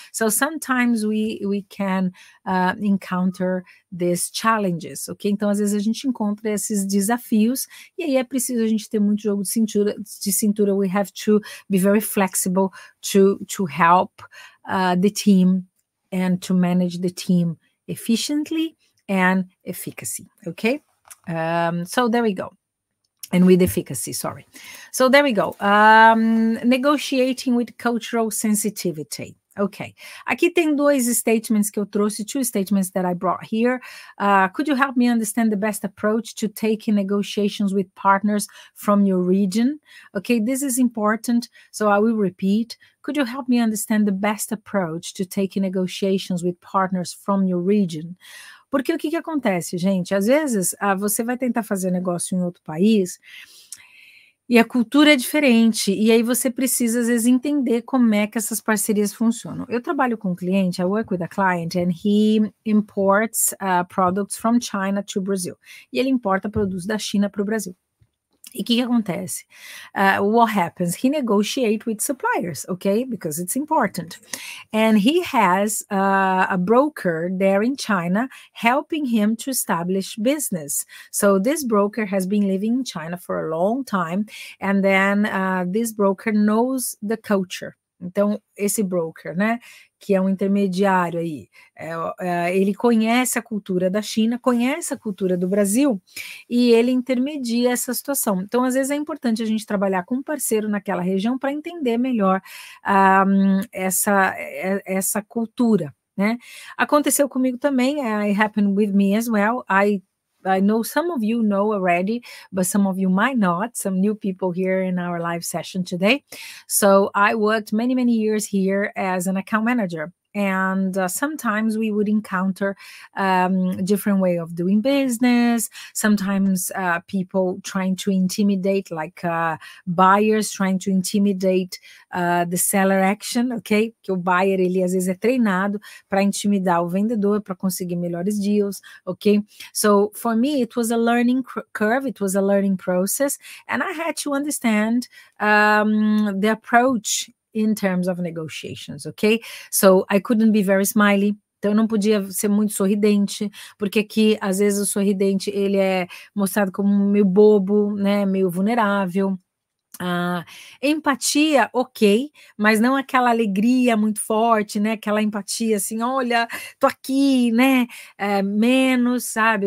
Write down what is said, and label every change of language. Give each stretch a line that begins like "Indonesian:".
English: So sometimes we can encounter these challenges, ok?
Portuguese: Então, às vezes a gente encontra esses desafios e aí é preciso a gente ter muito jogo de cintura.
English: We have to be very flexible to help the team and to manage the team efficiently and efficacy, okay? So there we go. And with efficacy, sorry. So there we go. Negotiating with cultural sensitivity. Okay.
Portuguese: Aqui tem dois statements que eu trouxe,
English: two statements that I brought here. Could you help me understand the best approach to taking negotiations with partners from your region? Okay, this is important, so I will repeat. Could you help me understand the best approach to taking negotiations with partners from your region?
Portuguese: Porque o que acontece, gente? Às vezes, você vai tentar fazer negócio em outro país e a cultura é diferente, e aí você precisa, às vezes, entender como é que essas parcerias funcionam. Eu trabalho com um cliente,
English: I work with a client, and he imports products from China to Brazil.
Portuguese: E ele importa produtos da China para o Brasil. E o que acontece?
English: What happens? He negotiates with suppliers, okay? Because it's important. And he has a broker there in China helping him to establish business. So this broker has been living in China for a long time. And then this broker knows the culture.
Portuguese: Então, esse broker, né, que é um intermediário aí, ele conhece a cultura da China, conhece a cultura do Brasil, e ele intermedia essa situação. Então, às vezes é importante a gente trabalhar com um parceiro naquela região para entender melhor essa cultura, né? Aconteceu comigo também,
English: it happened with me as well. I know some of you know already, but some of you might not, some new people here in our live session today. So I worked many, many years here as an account manager. And sometimes we would encounter different way of doing business. Sometimes people trying to intimidate, like buyers trying to intimidate the seller action, ok?
Portuguese: Que o buyer, ele às vezes é treinado para intimidar o vendedor, para conseguir melhores deals, ok?
English: So for me, it was a learning curve, it was a learning process, and I had to understand the approach in terms of negotiations, okay? So I couldn't be very smiley.
Portuguese: Então, eu não podia ser muito sorridente, porque aqui, às vezes, o sorridente, ele é mostrado como meio bobo, né, meio vulnerável. Empatia, ok, mas não aquela alegria muito forte, né? Aquela empatia assim, olha, tô aqui, né? Menos, sabe?